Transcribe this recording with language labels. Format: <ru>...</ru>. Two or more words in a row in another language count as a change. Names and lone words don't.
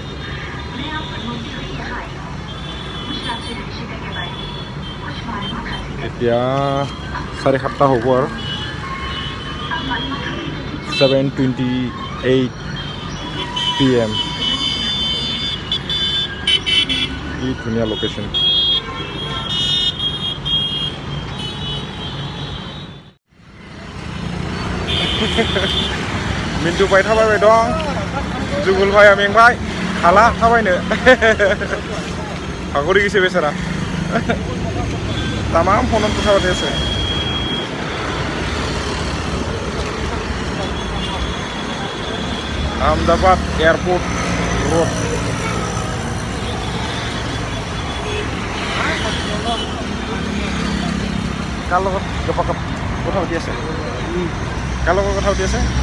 <as>এতিয়া 7:30 হ'ব আৰু 7:28 PM কি ধুনীয়া</as> <brx>লোকেশন मिन्टु भाई थाबायबाय दं जुगुल भाइया मेंबाय हाला थाबायनो हागरी गिसे बेसारा तमाम फोन</brx> <as>কথা পাতি আছে अहमदाबाद एयरपोर्ट रोड কাৰ লগত কথা পাতি আছে কাৰ লগত কথা পাতি আছে</as>